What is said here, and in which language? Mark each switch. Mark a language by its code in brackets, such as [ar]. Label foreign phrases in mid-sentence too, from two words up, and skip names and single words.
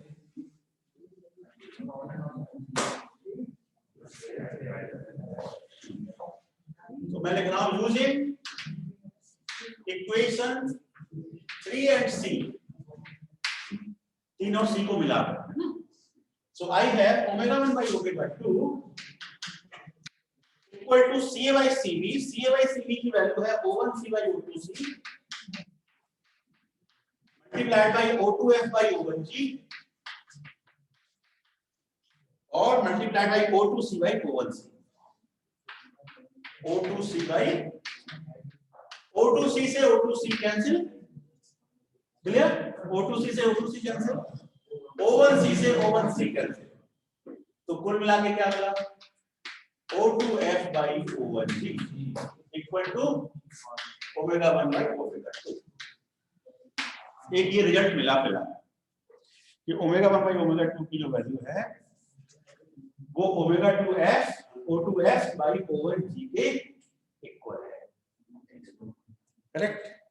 [hi] तो मैं लिख रहा हूं [en] using equation 3 and C, [hi] 3 और C को मिलाकर। [en] so I have omega 1 by omega 2 equal to CA by CB. [hi] CA by CB की वैल्यू है O1C by O2C [en] multiplied by [hi] O2F by O1G और [en] multiplied by [hi] O2C by O1C। O2C by O2C से O2C कैंसिल, क्लियर? O2C से O2C कैंसिल, O1C से O1C कैंसिल, तो कुल मिला के क्या मिला? [en] O2F by O1G equal to omega 1 by omega 2. [hi] एक ये रिजल्ट मिला कि ओमेगा 1 by ओमेगा 2 की जो वैल्यू है वो ओमेगा 2F O2F by O1G के इक्वल है। करेक्ट?